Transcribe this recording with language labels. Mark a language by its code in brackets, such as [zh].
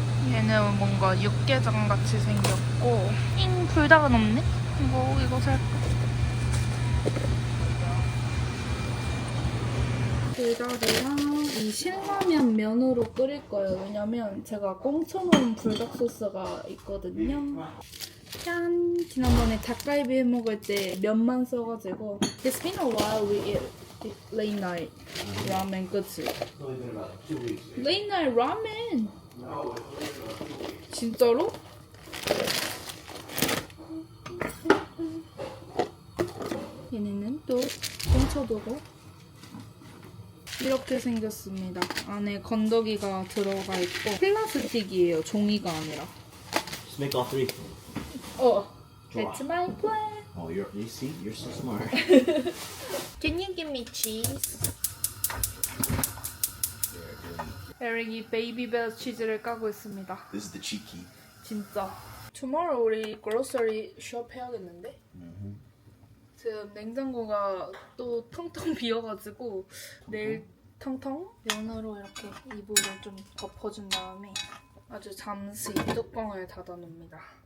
[ko] 얘는 뭔가 육개장 같이 생겼고 불닭은 없네? 이거 살까? 불닭이랑 이 신라면 면으로 끓일 거예요. 왜냐면 제가 꽁쳐놓은 불닭 소스가 있거든요. 짠! 지난번에 닭갈비 해 먹을 때 면만 써가지고 [en] It's been a while we eat late night ramen, [ko] 그치? [en] Late night ramen! [ko] 진짜로? 얘네는 또 꽁쳐두고 이렇게 생겼습니다. 안에 건더기가 들어가 있고 플라스틱이에요. 종이가 아니라. [en] Just make all three. That's my plan. Oh, you see? You're so smart. Can you give me cheese? [ko] 에릭이 베이비벨 치즈를 까고 있습니다. [en] This is the cheat key. [ko] 진짜. [en] Tomorrow [ko] 우리 [en] grocery shop [ko] 해야겠는데? 지금 냉장고가 또 텅텅 비어가지고 내일 텅텅 면으로 이렇게 이불을 좀 덮어준 다음에 아주 잠시 뚜껑을 닫아놓습니다.